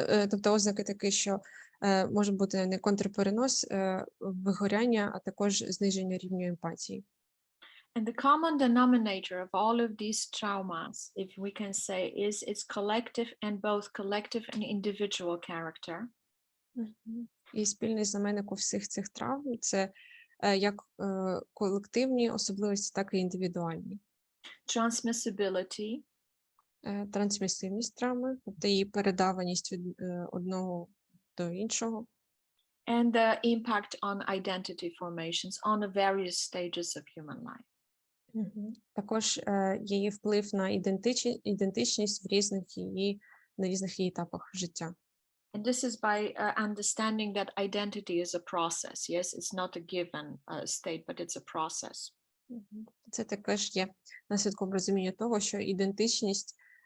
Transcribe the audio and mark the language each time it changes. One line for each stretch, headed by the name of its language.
Ukrainian: Тобто ознаки такі, що може бути не контрперенос, вигоряння, а також зниження рівня емпатії.
English: And the common denominator of all of these traumas, if we can say, is its collective and both collective and individual character.
Ukrainian: І спільний знаменник у всіх цих травм – це як колективні особливості, так і індивідуальні.
English: Transmissibility.
Ukrainian: Трансмісивність травми, тобто її передаваність від одного до іншого.
English: And the impact on identity formations on the various stages of human life.
Ukrainian: Також її вплив на ідентичність на різних її етапах життя.
English: And this is by understanding that identity is a process. Yes, it's not a given state, but it's a process.
Ukrainian: Це також є наслідком розуміння того, що ідентичність